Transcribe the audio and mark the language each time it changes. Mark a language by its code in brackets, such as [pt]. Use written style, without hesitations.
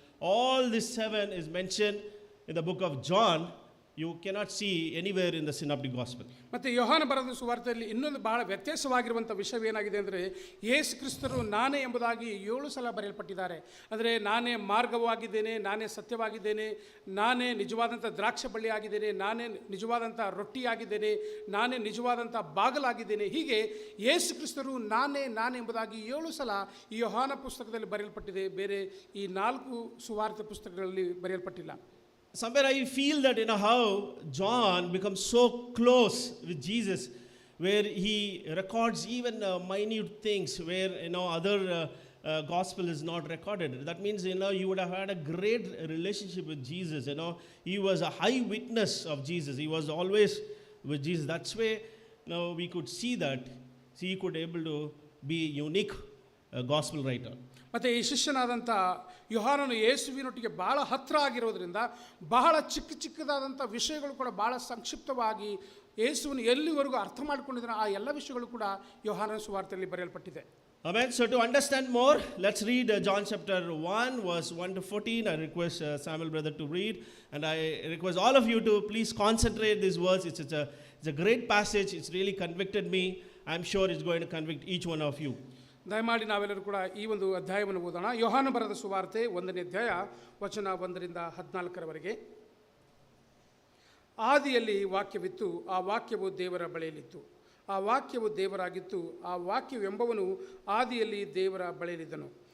[en] All these 7 is mentioned in the book of John. You cannot see anywhere in the Synoptic Gospel. [kn] ಮತ್ತು ಯೋಹಾನ ಬರೆದ ಸುವಾರ್ತೆಯಲ್ಲಿ ಇನ್ನೊಂದು ಬಹಳ ವ್ಯತ್ಯಾಸವಾಗಿರುವಂಥ ವಿಷಯವೇನಾಗಿದೆ ಅಂದರೆ, ಯೇಸು ಕ್ರಿಸ್ತರು ನಾನೇ ಎಂಬುದಾಗಿ 7 ಸಲ ಬರೆಯಲ್ಪಟ್ಟಿದ್ದಾರೆ. ಅಂದರೆ ನಾನೇ ಮಾರ್ಗವಾಗಿದ್ದೇನೆ, ನಾನೇ ಸತ್ಯವಾಗಿದ್ದೇನೆ, ನಾನೇ ನಿಜವಾದಂಥ ದ್ರಾಕ್ಷ ಬಳ್ಳಿಯಾಗಿದ್ದೇನೆ, ನಾನೇ ನಿಜವಾದಂಥ ರೊಟ್ಟಿಯಾಗಿದ್ದೇನೆ, ನಾನೇ ನಿಜವಾದಂಥ ಬಾಗಲಾಗಿದ್ದೇನೆ. ಹೀಗೆ ಯೇಸು ಕ್ರಿಸ್ತರು ನಾನೇ ಎಂಬುದಾಗಿ 7 ಸಲ ಈ ಯೋಹಾನ ಪುಸ್ತಕದಲ್ಲಿ ಬರೆಯಲ್ಪಟ್ಟಿದೆ. ಬೇರೆ ಈ 4 ಸುವಾರ್ತೆ ಪುಸ್ತಕಗಳಲ್ಲಿ ಬರೆಯಲ್ಪಟ್ಟಿಲ್ಲ. [en] Somewhere I feel that how John becomes so close with Jesus, where he records even minute things where other gospel is not recorded. That means you would have had a great relationship with Jesus. He was a high witness of Jesus. He was always with Jesus. That's why we could see that he could able to be unique gospel writer. [kn] ಮತ್ತು ಈ ಶಿಷ್ಯನಾದಂಥ ಯೋಹಾನನು ಯೇಸುವಿನೊಟ್ಟಿಗೆ ಬಹಳ ಹತ್ತಿರ ಆಗಿರೋದ್ರಿಂದ ಬಹಳ ಚಿಕ್ಕದಾದಂಥ ವಿಷಯಗಳು ಕೂಡ ಬಹಳ ಸಂಕ್ಷಿಪ್ತವಾಗಿ ಯೇಸುವನ್ನು ಎಲ್ಲಿವರೆಗೂ ಅರ್ಥ ಮಾಡಿಕೊಂಡಿದ್ದಾನೆ ಆ ಎಲ್ಲ ವಿಷಯಗಳು ಕೂಡ ಯೋಹಾನನ ಸುವಾರ್ತೆಯಲ್ಲಿ ಬರೆಯಲ್ಪಟ್ಟಿದೆ. [en] Amen. So to understand more, let's read John chapter 1, verse 1 to 14. I request Samuel brother to read, and I request all of you to please concentrate these words. It's a great passage. It's really convicted me. I'm sure it's going to convict each one of you. [kn] ದಯಮಾಡಿ ನಾವೆಲ್ಲರೂ ಕೂಡ ಈ ಒಂದು ಅಧ್ಯಾಯವನ್ನು ಓದೋಣ. ಯೋಹಾನ ಬರೆದ ಸುವಾರ್ತೆ 1ನೇ ಅಧ್ಯಾಯ ವಚನ 1ರಿಂದ 14ರವರೆಗೆ. ಆದಿಯಲ್ಲಿ ವಾಕ್ಯವಿತ್ತು, ಆ ವಾಕ್ಯವು ದೇವರ ಬಳಿಯಲ್ಲಿತ್ತು, ಆ ವಾಕ್ಯವು ದೇವರಾಗಿತ್ತು, ಆ ವಾಕ್ಯವೆಂಬವನು ಆದಿಯಲ್ಲಿ ದೇವರ ಬಳಿಯಲ್ಲಿದ್ದನು.